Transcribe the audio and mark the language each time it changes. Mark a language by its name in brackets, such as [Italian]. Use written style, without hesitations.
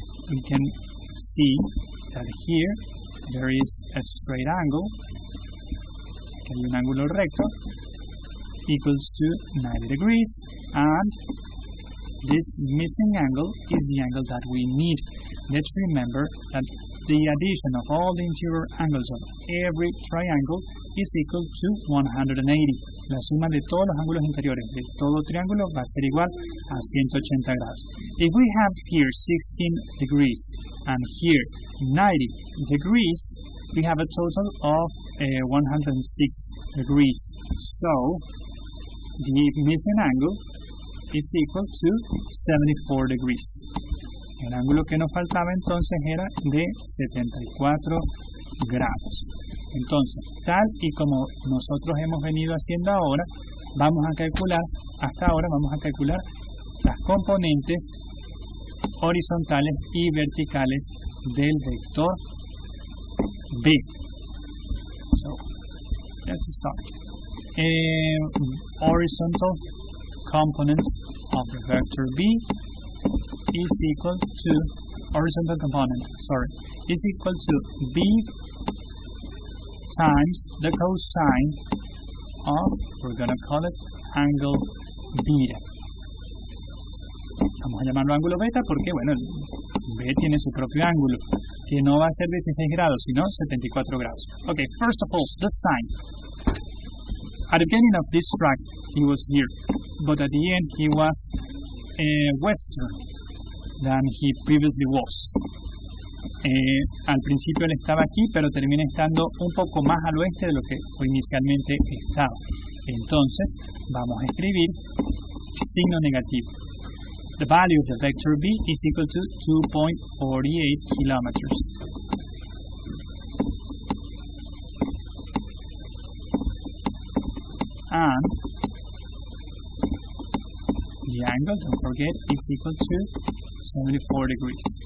[English] We can see that here there is a straight angle, [Spanish] que hay un ángulo recto, [English] equals to 90 degrees, and this missing angle is the angle that we need. Let's remember that the addition of all the interior angles of every triangle is equal to 180. [Spanish] La suma de todos los ángulos interiores de todo triángulo va a ser igual a 180 grados. [English] If we have here 16 degrees and here 90 degrees, we have a total of 106 degrees. So, the missing angle is equal to 74 degrees. [Spanish] El ángulo que nos faltaba entonces era de 74 grados. Entonces, tal y como nosotros hemos venido haciendo ahora, hasta ahora vamos a calcular las componentes horizontales y verticales del vector B. [English] So, let's start. Horizontal components of the vector B is equal to is equal to B times the cosine of, we're going to call it angle beta. [Spanish] Vamos a llamarlo ángulo beta porque, bueno, el B tiene su propio ángulo, que no va a ser 16 grados, sino 74 grados. [English] Okay, first of all, the sine. At the beginning of this track, he was here, but at the end, he was western than he previously was. [Spanish] Al principio él estaba aquí, pero termina estando un poco más al oeste de lo que inicialmente estaba. Entonces, vamos a escribir signo negativo. [English] The value of the vector B is equal to 2.48 kilometers. And the angle, don't forget, is equal to 74 degrees.